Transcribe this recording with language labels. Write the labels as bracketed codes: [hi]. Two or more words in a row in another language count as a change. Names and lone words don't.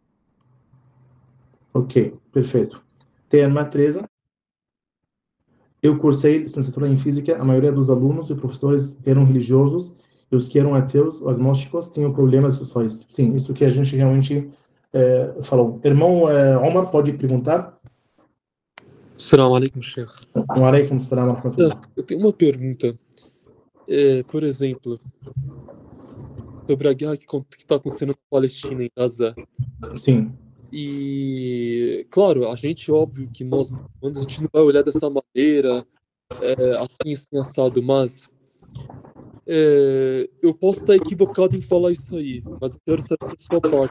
[pt] Ok, perfeito. Tem a irmã Teresa. Eu cursei licenciatura em física, a maioria dos alunos e professores eram religiosos, e os que eram ateus ou agnósticos tinham problemas sociais. Sim, isso que a gente realmente falou. Irmão Omar, pode perguntar? [ar] السلام عليكم، شيخ. وعليكم السلام ورحمة الله. [pt] Eu tenho uma pergunta. Por exemplo, sobre a guerra que está acontecendo na Palestina, em Gaza. Sim. E, claro, a gente, óbvio que nós, muçulmanos, a gente não vai olhar dessa maneira, assim, assado, mas eu posso estar equivocado em falar isso aí, mas eu quero saber da sua parte.